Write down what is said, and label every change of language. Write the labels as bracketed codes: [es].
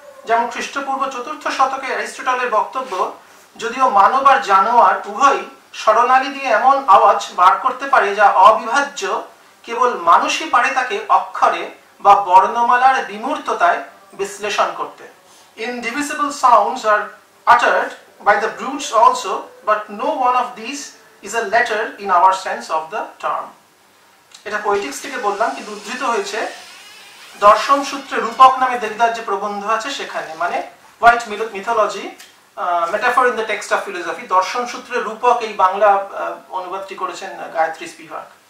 [bn] যেমন খ্রিস্টপূর্ব 4র্থ শতকে অ্যারিস্টটলের বক্তব্য, যদিও মানব আর জানোয়ার উভয়ই স্বরনালী দিয়ে এমন আওয়াজ বার করতে পারে যা অবিভাজ্য, কেবল মানুষই পারে তাকে অক্ষরে বা বর্ণমালার বিমূর্ততায় বিশ্লেষণ করতে। [en] Indivisible sounds are uttered by the brutes also, but no one of these is a letter in our sense of the term. [bn] এটা পোয়েটিক্স থেকে বললাম, কিন্তু উদ্ধৃত হয়েছে দর্শন সূত্রে রূপক নামে দেবদার যে প্রবন্ধ আছে সেখানে, মানে white mythology metaphor in the text of philosophy, দর্শন সূত্রে রূপক এই বাংলা অনুবাদটি করেছেন গায়ত্রী স্পিভাক।